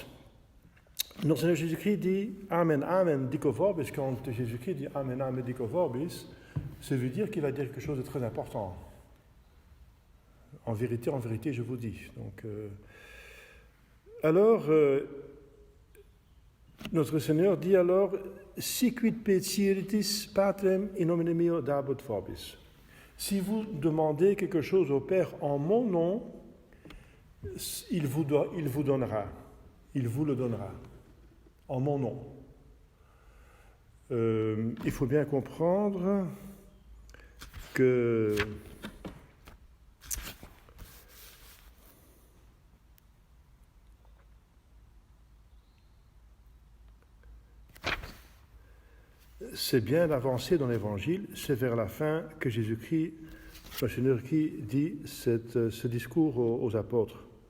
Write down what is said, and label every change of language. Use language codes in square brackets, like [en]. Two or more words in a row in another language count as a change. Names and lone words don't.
[fr] Notre Seigneur Jésus-Christ dit « [la] Amen, Amen, dico vobis ». [fr] Quand Jésus-Christ dit « [la] Amen, Amen, dico vobis », [fr] ça veut dire qu'il va dire quelque chose de très important. En vérité, je vous dis. Donc, notre Seigneur dit alors « [la] Siquid petiritis patrem in nomine meo dabut vobis ». [fr] Si vous demandez quelque chose au Père en mon nom, il vous donnera. Il vous le donnera. En mon nom. Il faut bien comprendre que c'est bien avancé dans l'Évangile, c'est vers la fin que Jésus-Christ, le Seigneur qui dit ce discours aux apôtres.